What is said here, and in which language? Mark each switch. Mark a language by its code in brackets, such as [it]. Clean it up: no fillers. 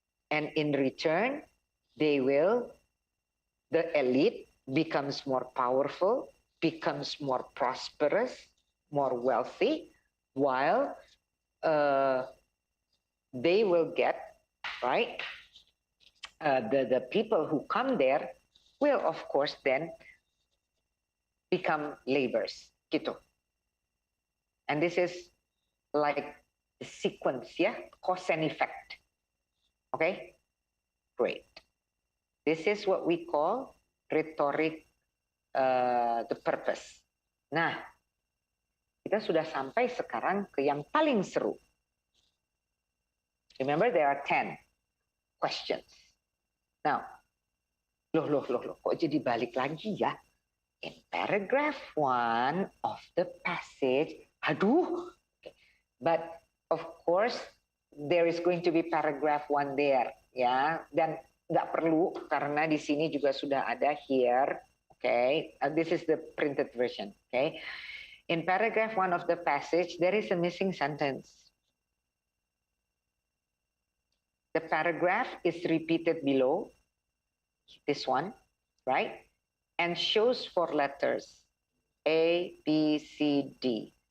[en] And in return, they will, the elite becomes more powerful, becomes more prosperous, more wealthy, while they will get, right, the people who come there will, of course, then become laborers, [id] gitu. [en] And this is like the sequence, yeah, cause and effect. Okay, great. This is what we call rhetoric the purpose. [id] Nah, kita sudah sampai sekarang ke yang paling seru. [en] Remember, there are 10 questions. Now, [id] loh, kok jadi balik lagi ya? [en] In paragraph 1 of the passage, [id] aduh. [en] Okay. But of course, there is going to be paragraph 1 there, [id] ya. Dan nggak perlu karena di sini juga sudah ada [en] here. Okay, this is the printed version. Okay, in paragraph 1 of the passage, there is a missing sentence. The paragraph is repeated below, this one, right? And shows 4 letters, A, B, C, D.